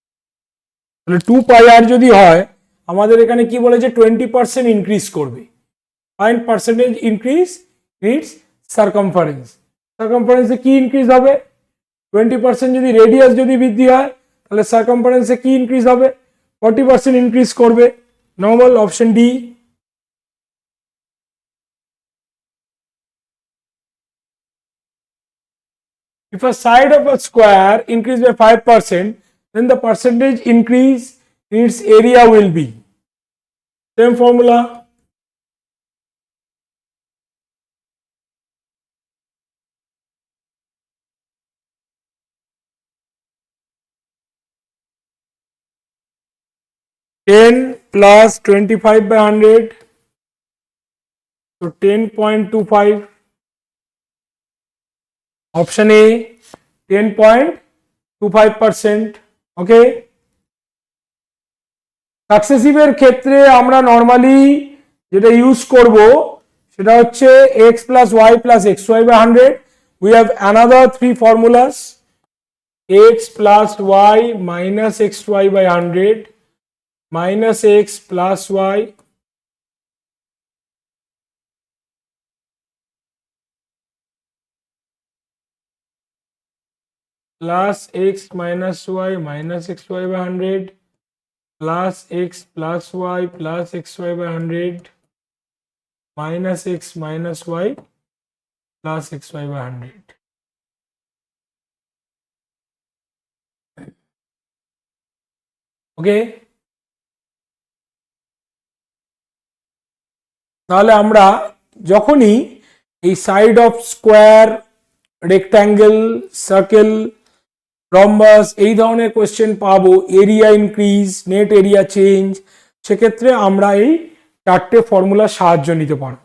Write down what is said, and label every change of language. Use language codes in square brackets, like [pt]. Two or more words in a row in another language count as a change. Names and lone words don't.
[bn] তাহলে 2 pi r যদি হয়, আমাদের এখানে কি বলেছে 20% ইনক্রিজ করবে। [en] find percentage increase its circumference. [bn] সার্কামফারেন্সে কি ইনক্রিজ হবে? 20% যদি রেডিয়াস যদি বৃদ্ধি হয় তাহলে সার্কামফারেন্সে কি ইনক্রিজ হবে? 40% ইনক্রিজ করবে। [en] normal option D. If a side of a square increase by 5%, then the percentage increase in its area will be. Same formula. Ten plus 25 by 100, so 10.25. Option A, 10.25%. Okay. [bn] সাকসেসিভের ক্ষেত্রে আমরা নর্মালি যেটা ইউজ করব সেটা হচ্ছে [en] x plus y plus xy by 100. We have another three formulas: x plus y minus xy by 100 minus x plus y plus x minus y minus xy by 100 plus x plus y plus xy by 100 minus x minus y plus xy by 100. [bn] ওকে, তাহলে আমরা যখনই এই [en] side of square, [bn] রেক্ট্যাঙ্গেল, সার্কেল, রম্বাস এই ধরনের কোয়েশ্চেন পাবো, [en] area increase, net area change, [bn] সেক্ষেত্রে আমরা এই চারটে ফর্মুলার সাহায্য নিতে পারবো।